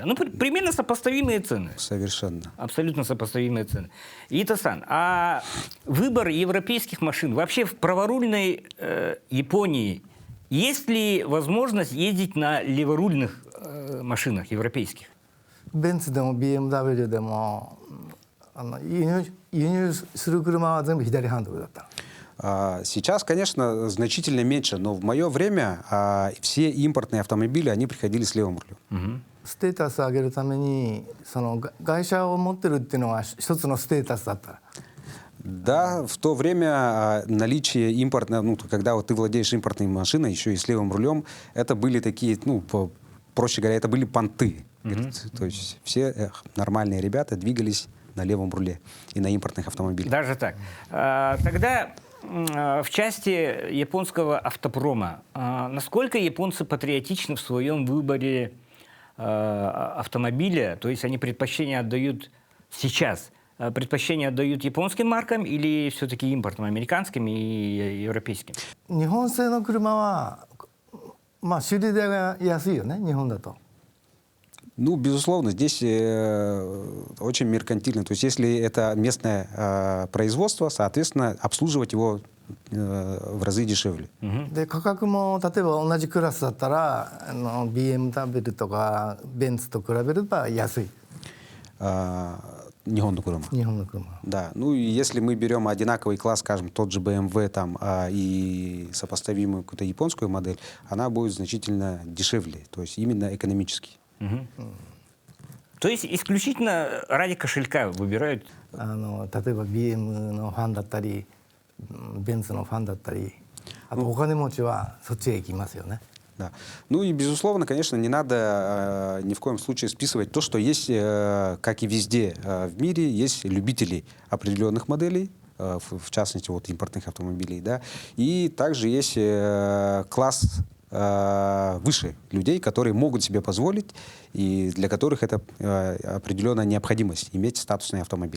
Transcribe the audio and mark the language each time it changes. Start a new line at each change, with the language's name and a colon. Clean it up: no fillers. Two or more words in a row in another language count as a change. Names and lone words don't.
Russian: Ну, примерно сопоставимые цены. Совершенно. Абсолютно сопоставимые цены. Ито-сан, а выбор европейских машин, вообще в праворульной Японии, есть ли возможность ездить на леворульных машинах европейских?
Japanese: ベンツでも BMW でも輸入する車は全部左ハンドルだった。
Russian: Сейчас, конечно, значительно меньше, но в мое время все импортные автомобили, они приходили с левым рулем.
Japanese: ステータス上げるためにその外車を持ってるっていうのが一つのステータスだった。
Russian: Да, в то время наличие импортного, ну, когда вот ты владеешь импортной машиной, еще и с левым рулем, это были такие, ну, проще говоря, это были понты. То есть все нормальные ребята двигались на левом руле и на импортных автомобилях. Даже так. Тогда в части японского автопрома, насколько японцы патриотичны в своем выборе автомобиля, то есть они предпочтение отдают сейчас, предпочтение отдают японским маркам или все-таки импортным, американским и европейским?
Japanese: 日本製の車はまあ修理代が安いよね、日本だと。
Russian: Ну, безусловно, здесь очень меркантильно. То есть если это местное производство, соответственно, обслуживать его в разы дешевле.
Japanese: で価格も例えば同じクラスだったらBMW とかベンツと比べれば安い。日本の車. 日本の車。
Russian: Да, ну и если мы берем одинаковый класс, скажем, тот же BMW там, и сопоставимую какую-то японскую модель, она будет значительно дешевле, то есть именно экономически. То есть исключительно ради кошелька выбирают?
Japanese: 例えば BM のファンだったりベンツのファンだったりあとお金持ちはそっちへ行きますよね。
Russian: Да. Ну и, безусловно, конечно, не надо ни в коем случае списывать то, что есть, как и везде в мире, есть любители определенных моделей, в частности, вот импортных автомобилей, да, и также есть класс выше людей, которые могут себе позволить и для которых это определенная необходимость иметь статусный автомобиль.